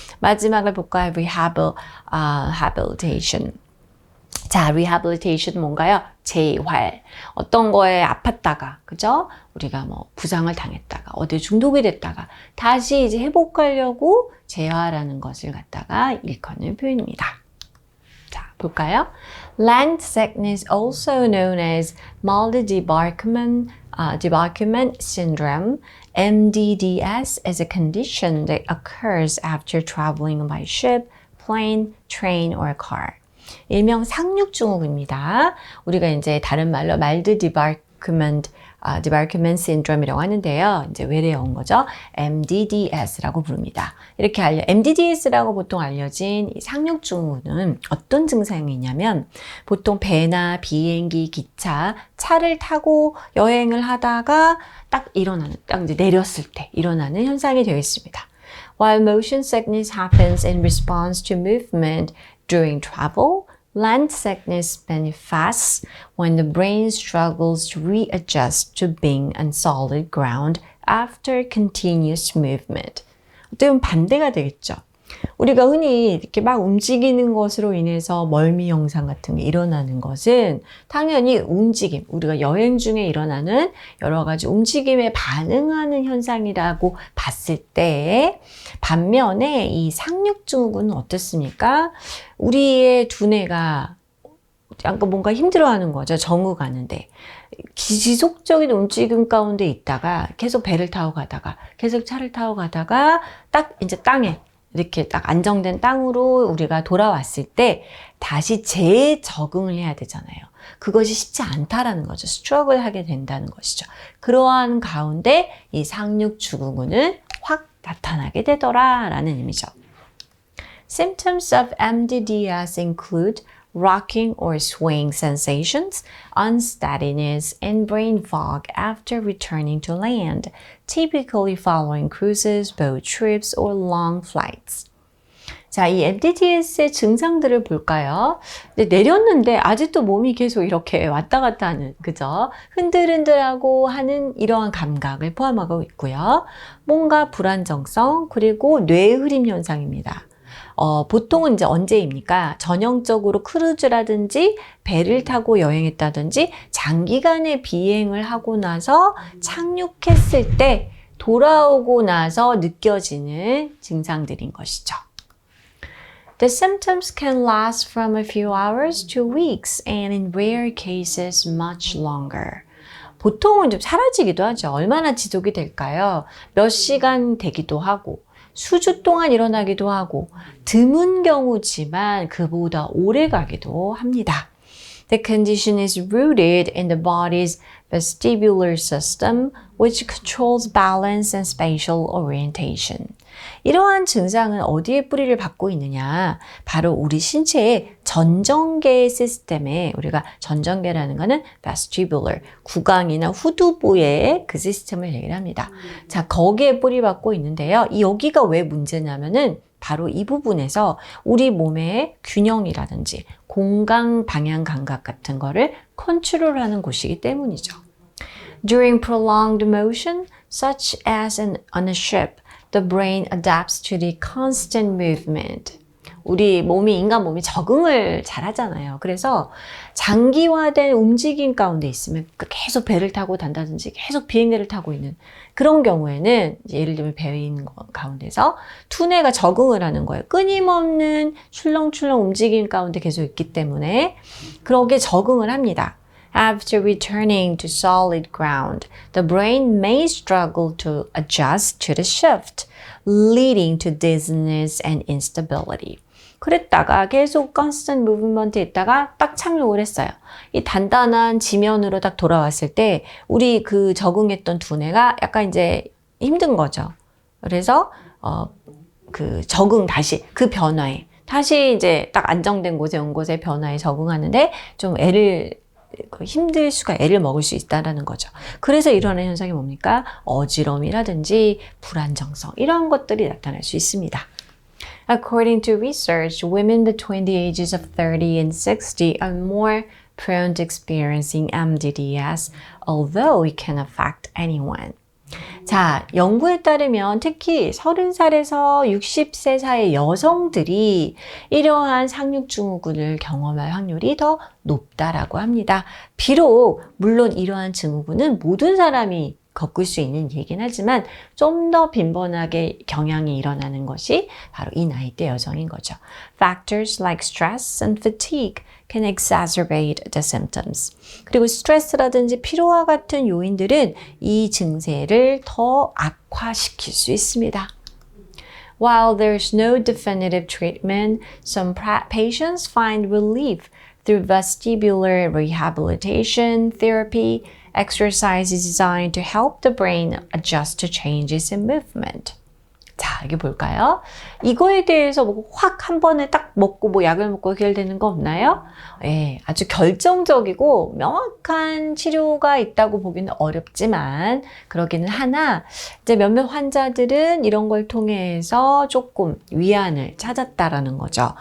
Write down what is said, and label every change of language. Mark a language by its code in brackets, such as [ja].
[ko] 마지막을 볼까요? rehabilitation. 자, rehabilitation 뭔가요? 재활. 어떤 거에 아팠다가, 그죠? 우리가 뭐 부상을 당했다가, 어디 중독이 됐다가, 다시 이제 회복하려고 재활하는 것을 갖다가 일컫는 표현입니다. 자, 볼까요? [en] Land sickness, also known as mild debarkment syndrome, MDDS, is a condition that occurs after traveling by ship, plane, train, or car. [ko] 일명 상륙증후군입니다. 우리가 이제 다른 말로 mild debarkment syndrome이라고 하는데요. 이제 외래어인 거죠. MDDS라고 부릅니다. 이렇게 MDDS라고 보통 알려진 이 상륙증후군은 어떤 증상이 있냐면 보통 배나 비행기, 기차, 차를 타고 여행을 하다가 딱 이제 내렸을 때 일어나는 현상이 되겠습니다. [en] While motion sickness happens in response to movement during travel, land sickness manifests when the brain struggles to readjust to being on solid ground after continuous movement. [ko] 어떻게 보면 반대가 되겠죠. 우리가 흔히 이렇게 막 움직이는 것으로 인해서 멀미 현상 같은 게 일어나는 것은 당연히 움직임, 우리가 여행 중에 일어나는 여러 가지 움직임에 반응하는 현상이라고 봤을 때 반면에 이 상륙증후군은 어떻습니까? 우리의 두뇌가 약간 뭔가 힘들어하는 거죠. 정우 가는데. 지속적인 움직임 가운데 있다가 계속 배를 타고 가다가 계속 차를 타고 가다가 딱 이제 땅에 이렇게 딱 안정된 땅으로 우리가 돌아왔을 때 다시 재적응을 해야 되잖아요. 그것이 쉽지 않다라는 거죠. 스트러글 하게 된다는 것이죠. 그러한 가운데 이 상륙증후군은 확 나타나게 되더라라는 의미죠. [en] Symptoms of MDDS include rocking or swaying sensations, unsteadiness, and brain fog after returning to land, typically following cruises, boat trips, or long flights. [ko] 자, 이 MDDS의 증상들을 볼까요? 내렸는데 아직도 몸이 계속 이렇게 왔다 갔다 하는, 그죠? 흔들흔들하고 하는 이러한 감각을 포함하고 있고요. 뭔가 불안정성, 그리고 뇌흐림 현상입니다. 보통은 이제 언제입니까? 전형적으로 크루즈라든지 배를 타고 여행했다든지 장기간의 비행을 하고 나서 착륙했을 때 돌아오고 나서 느껴지는 증상들인 것이죠. [en] The symptoms can last from a few hours to weeks and in rare cases much longer. [ko] 보통은 좀 사라지기도 하죠. 얼마나 지속이 될까요? 몇 시간 되기도 하고 수주 동안 일어나기도 하고 드문 경우지만 그보다 오래 가기도 합니다. [en] The condition is rooted in the body's vestibular system, which controls balance and spatial orientation. [ko] 이러한 증상은 어디에 뿌리를 받고 있느냐? 바로 우리 신체의 전정계 시스템에, 우리가 전정계라는 거는 vestibular, 구강이나 후두부의 그 시스템을 얘기를 합니다. 자, 거기에 뿌리 받고 있는데요. 여기가 왜 문제냐면은 바로 이 부분에서 우리 몸의 균형이라든지 공간 방향 감각 같은 거를 컨트롤하는 곳이기 때문이죠. [en] During prolonged motion, such as on a ship, the brain adapts to the constant movement. [ko] 우리 몸이, 인간 몸이 적응을 잘 하잖아요. 그래서 장기화된 움직임 가운데 있으면 계속 배를 타고 단다든지 계속 비행기를 타고 있는 그런 경우에는 예를 들면 배에 있는 가운데서 두뇌가 적응을 하는 거예요. 끊임없는 출렁출렁 움직임 가운데 계속 있기 때문에 그러게 적응을 합니다. [en] After returning to solid ground, the brain may struggle to adjust to the shift, leading to dizziness and instability. [ko] 그랬다가 계속 [en] constant movement [ko] 에 있다가 딱 착륙을 했어요. 이 단단한 지면으로 딱 돌아왔을 때 우리 그 적응했던 두뇌가 약간 이제 힘든 거죠. 그래서 그 적응 다시 그 변화에 다시 이제 딱 안정된 곳에 온 곳에 변화에 적응하는데 좀 힘들 수가 애를 먹을 수 있다는 거죠. 그래서 일어나는 현상이 뭡니까? 어지럼이라든지 불안정성 이런 것들이 나타날 수 있습니다. [en] According to research, women between the ages of 30 and 60 are more prone to experiencing MDDS, although it can affect anyone. [ko] 자, 연구에 따르면 특히 30살에서 60세 사이 여성들이 이러한 상륙증후군을 경험할 확률이 더 높다라고 합니다. 비록 물론 이러한 증후군은 모든 사람이 겪을 수 있는 얘기긴 하지만 좀 더 빈번하게 경향이 일어나는 것이 바로 이 나이대 여성인 거죠. [en] Factors like stress and fatigue can exacerbate the symptoms. [ko] 그리고 스트레스라든지 피로와 같은 요인들은 이 증세를 더 악화시킬 수 있습니다. [en] While there's no definitive treatment, some patients find relief through vestibular rehabilitation therapy. Exercise is designed to help the brain adjust to changes in movement. [ko] 자, 이게 뭘까요? 이거에 대해서 확 한 번에 딱 먹고 약을 먹고 해결되는 거 없나요? 예, 아주 결정적이고 명확한 치료가 있다고 보기는 어렵지만 그러기는 하나 이제 몇몇 환자들은 이런 걸 통해서 조금 위안을 찾았다라는 거죠.